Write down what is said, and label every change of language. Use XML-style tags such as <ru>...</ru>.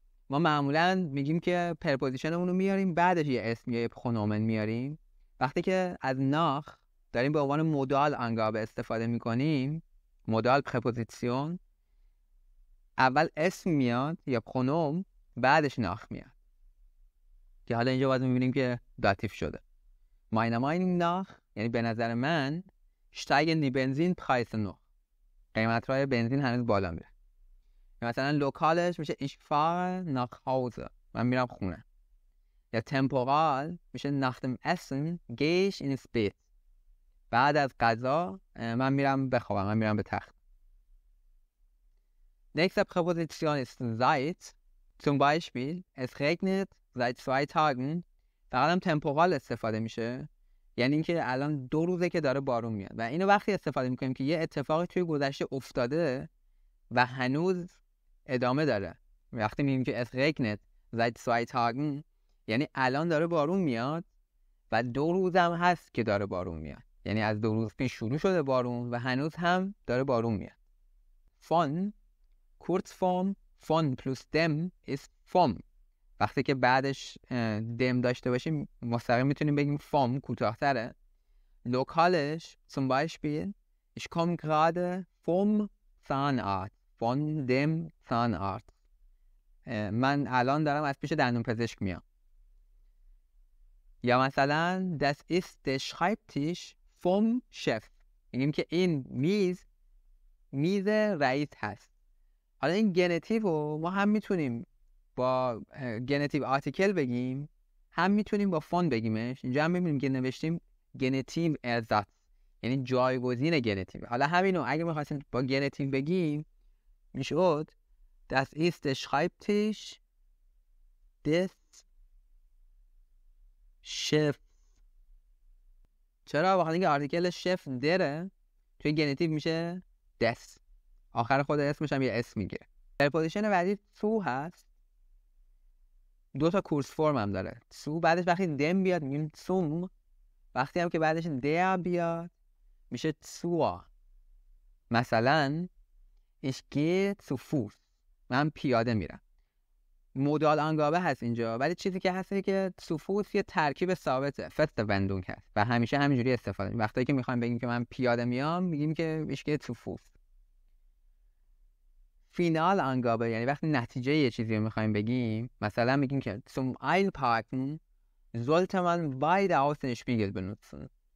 <fa>ما معمولا میگیم که پرپوزیشنمون رو میاریم بعدش یه اسم یا یه پرونومن میاریم. وقتی که از ناخ داریم به عنوان مودال انگابه استفاده میکنیم، مودال پرپوزیشن، اول اسم میاد یا پرونوم بعدش ناخ میاد که حالا اینجا باید میبینیم که داتیو شده.</fa> <de>meiner Meinung nach</de> <fa>یعنی به نظر من</fa> <de>steigen die Benzinpreise noch.</de> <fa>قیمت های بنزین هنوز بالا میره.</fa> <de>مثلا لوکالش میشه ich fahre nach Hause.</de> <fa>من میرم خونه.</fa> <de>یا temporal میشه nach dem Essen gehe ich ins Bett.</de> <fa>بعد از غذا من میرم بخوابم، من میرم به تخت.</fa> <de>Nächste Präposition ist seit. Zum Beispiel es regnet seit 2 Tagen.</de> <fa>فقط هم temporal استفاده میشه، یعنی اینکه الان 2 روزه که داره بارون میاد و اینو وقتی استفاده میکنیم که یه اتفاقی توی گذشته افتاده و هنوز ادامه داره. وقتی میگیم که</fa> <de>es regnet seit 2 Tagen</de> <fa>یعنی الان داره بارون میاد و 2 روز هم هست که داره بارون میاد، یعنی از 2 روز پیش شروع شده بارون و هنوز هم داره بارون میاد.</fa> <de>von Kurzform von plus dem ist vom.</de> <fa>وقتی که بعدش دم داشته باشیم مستقیم میتونیم بگیم vom کوتاه‌تره.</fa> <de>لوکالش zum Beispiel ich komme gerade vom Zahnarzt. von dem Zahnarzt.</de> <fa>من الان دارم از پیش دندون پزشک میام.</fa> <de>یا مثلا das ist der Schreibtisch vom Chef.</de> <fa>میگیم که این میز رئیس هست. حالا این گنتیو رو ما هم میتونیم با گنتیو آرتیکل بگیم، هم میتونیم با فون بگیمش. اینجا هم میبینیم که نوشتیم گنتیو ارزات، یعنی جایگزین گنتیو. حالا همینو اگه میخواستیم با گنتیو بگیم میشد</fa> <de>das ist der Schreibtisch des Chefs.</de> <fa>چرا؟ بخاطر اینکه آرتیکل شف دره توی گنتیو میشه des. آخر خود اسمش هم یه اسم میگیره. پرپوزیشن بعدی تو هست. 2 تا کورس فرم هم داره. تو بعدش وقتی دم بیاد میگیم zum. وقتی هم که بعدش der بیاد میشه zur.</fa> <de>مثلا ich gehe zu Fuß.</de> <fa>من پیاده میرم. مودال انگابه هست اینجا، ولی چیزی که هست که zu Fuß یه ترکیب ثابته، feste Wendung هست و همیشه همینجوری استفاده می‌کنیم. وقتی که می‌خوایم بگیم که من پیاده میام میگیم که</fa> <de>ich gehe zu Fuß.</de> <fa>فینال انگابه یعنی وقتی نتیجه یه چیزی رو میخوایم بگیم، مثلا میگیم که</fa> <de>zum Einparken sollte man beide Außenspiegel benutzen.</de>